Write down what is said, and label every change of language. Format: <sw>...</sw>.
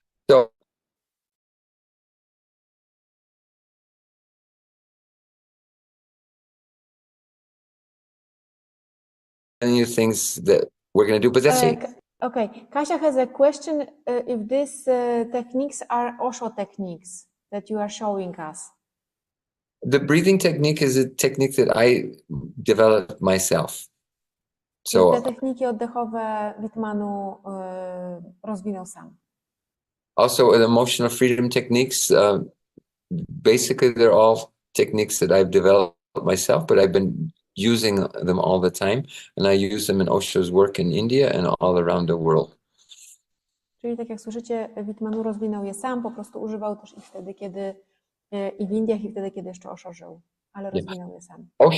<en>So new things that we're going to do, but that's it. Okay, Kasia has a question if these techniques are Osho techniques that you are showing us. The breathing technique is a technique that I developed myself.</en> <pl>Te</pl> <en>So</en> <pl>techniki oddechowe Veet Mano rozwinął sam.</pl> <en>also the emotional freedom techniques, basically they're all techniques that I've developed myself, but I've been using them all the time, and I use them in Osho's work in India and all around the world.</en> <pl>Czyli tak jak słyszycie, Veet Mano rozwinął je sam, po prostu używał też ich wtedy, kiedy i w Indiach, i wtedy, kiedy jeszcze Osho żył, ale rozwinął je sam.</pl>